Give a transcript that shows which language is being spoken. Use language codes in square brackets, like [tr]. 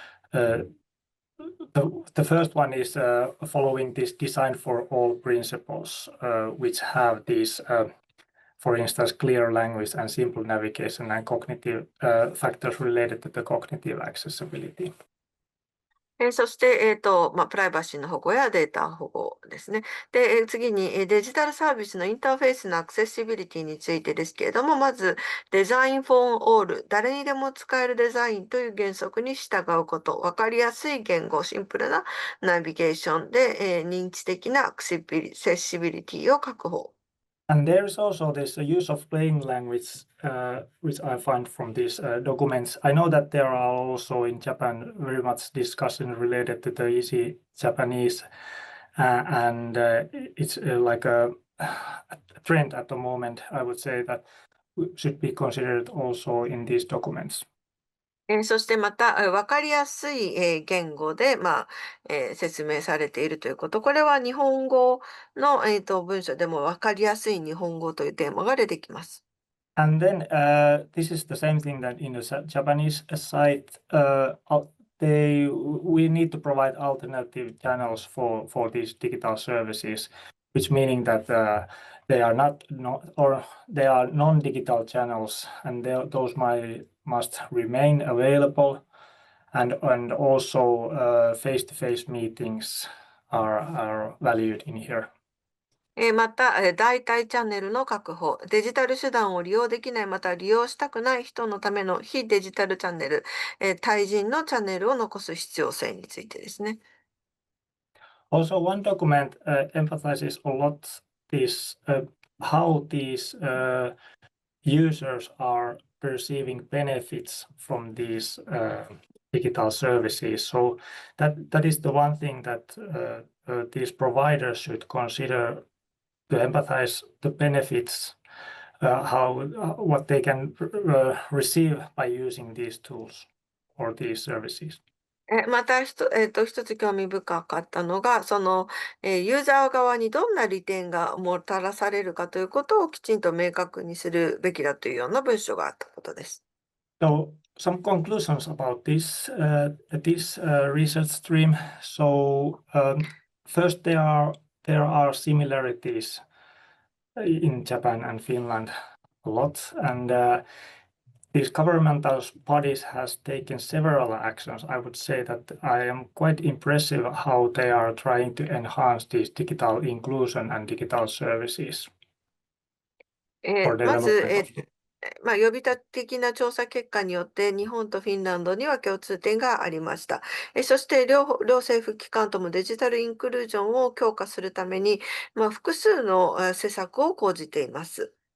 [en] The first one is following this design for all principles, which have these, for instance, clear language and simple navigation and cognitive factors related to the cognitive accessibility. [ja] そして、プライバシーの保護やデータ保護ですね。で、次にデジタルサービスのインターフェースのアクセシビリティについてですけれども、まず、デザインフォーオール、誰にでも使えるデザインという原則に従うこと、わかりやすい言語、シンプルなナビゲーションで、認知的なアクセシビリティを確保。 [en] And there is also this use of plain language, which I find from these documents. I know that there are also in Japan very much discussion related to the easy Japanese, and it's like a trend at the moment. I would say that should be considered also in these documents. [ja] そしてまた、わかりやすい言語で、説明されているということ。これは日本語の文章でもわかりやすい日本語というテーマが出てきます。 [en] And then this is the same thing that in the Japanese site, we need to provide alternative channels for these digital services, which meaning that they are they are non-digital channels, and those must remain available, and also face-to-face meetings are valued in here. [ja] また、代替チャンネルの確保、デジタル手段を利用できない、また利用したくない人のための非デジタルチャンネル、対人のチャンネルを残す必要性についてですね。 [en] Also, one document emphasizes a lot how these users are perceiving benefits from these digital services. So that is the one thing that these providers should consider to empathize the benefits, what they can receive by using these tools or these services. [ja] また一つ興味深かったのが、ユーザー側にどんな利点がもたらされるかということをきちんと明確にするべきだというような文章があったことです。 [en] So some conclusions about this research stream. So first, there are similarities in Japan and Finland a lot, and these governmental bodies has taken several actions. I would say that I am quite impressive how they are trying to enhance this digital inclusion and digital services for [ja] まず、 [en] development of [ja] 予備的な調査結果によって日本とフィンランドには共通点がありました。そして両政府機関ともデジタルインクルージョンを強化するために、複数の施策を講じています。